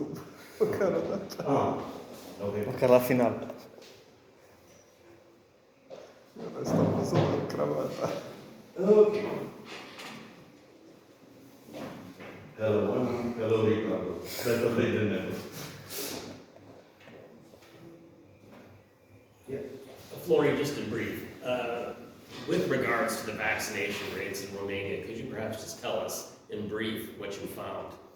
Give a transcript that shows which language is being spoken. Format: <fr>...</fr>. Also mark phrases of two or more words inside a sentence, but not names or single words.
<ro>Măcar o dată. Okay. Măcar la final. Eu stau pe Zoom în cravata.</ro> <en>Okay. Hello, Ricardo. Better late than never. Yeah. Flori, just in brief, with regards to the vaccination rates in Romania, could you perhaps just tell us in brief what you found?</en>